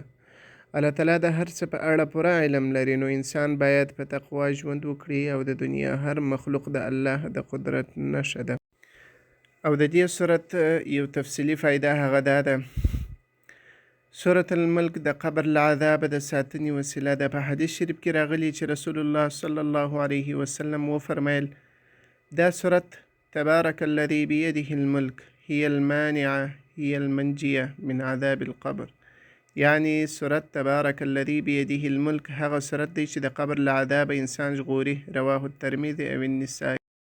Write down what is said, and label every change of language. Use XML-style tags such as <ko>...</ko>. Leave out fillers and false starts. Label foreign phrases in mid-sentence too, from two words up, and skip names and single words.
<ps>الله تعالی د هر څه په اړه پوره علم لري، نو انسان باید په تقوا ژوند وکړي او د دنیا هر مخلوق د الله د قدرت نښه ده. او د دې صورت یو تفصیلي فایده هغه دا ده: سورة الملک د قبر له عذابه د ساتنې وسیله ده. په حدیث شریف کې راغلي چې رسول الله صلی الله علیه وسلم وفرمیل دا صورت</ps> <ar>تبارك الذي بيده الملك هي المانعة هي المنجية من عذاب القبر.</ar> <ps>یعنی صورت</ps> <ar>تبارك الذي بيده الملك</ar> <ps>هغه صورت دی چې د قبر له عذابه انسان ژغوري.</ps> <ar>رواه الترمذي او النسائي.</ar>